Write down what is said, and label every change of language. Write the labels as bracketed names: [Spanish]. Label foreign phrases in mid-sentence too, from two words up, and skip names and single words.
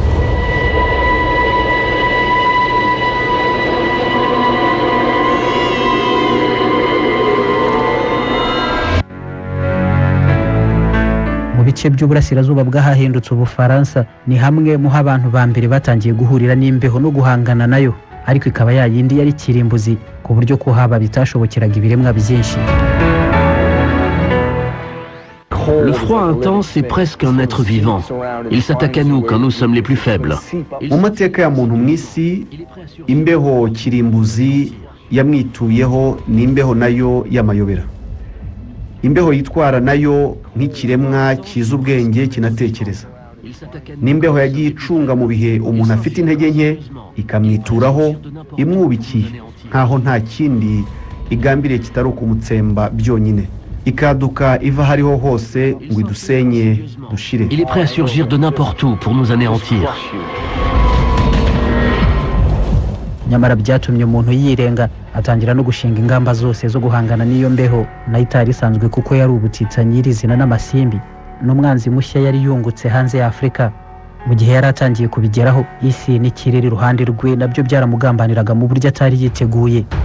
[Kinyarwanda] Mu bice by'uburasirazuba bw'ahahindutse Ubufaransa ni hamwe mu abantu ba mbere batangiye guhurira n'imbeho no guhangana nayo, ariko ikaba yayindi yari kirimbuzi ku buryo ko haba bitashobokeraga ibiremwa byinshi. [French] Le froid intense est presque un être vivant. Il s'attaque à nous quand nous sommes les plus faibles. [Kinyarwanda] Mu mateka ya muntu mu isi, imbeho kirimbuzi yamwituyeho ni imbeho nayo y'amayobera. Imbeho yitwara nayo nk'ikiremwa kiza ubwenge kinatekereza. N'imbeho yagiye icunga mu bihe umuntu afite intege nke ikamwituraho imwubikiye nkaho nta kindi igambiriye kitari ukumutsemba byonyine. Ikaduka iva hariho hose ngo idusenye dushire. [French] Il est prêt à surgir de n'importe où pour nous anéantir. [Kinyarwanda] Nyamara byatumye umuntu yirenga atangira no gushinga ingamba zose zo guhangana n'iyo mbeho nayo itari isanzwe kuko yari ubutitsa nyirizina n'amasimbi. N'umwanzi mushya yari yungutse hanze ya Afurika. Mu gihe yari atangiye kubigeraho, isi n'ikirere iruhande rwe nabyo byaramugambaniraga mu buryo atari yiteguye.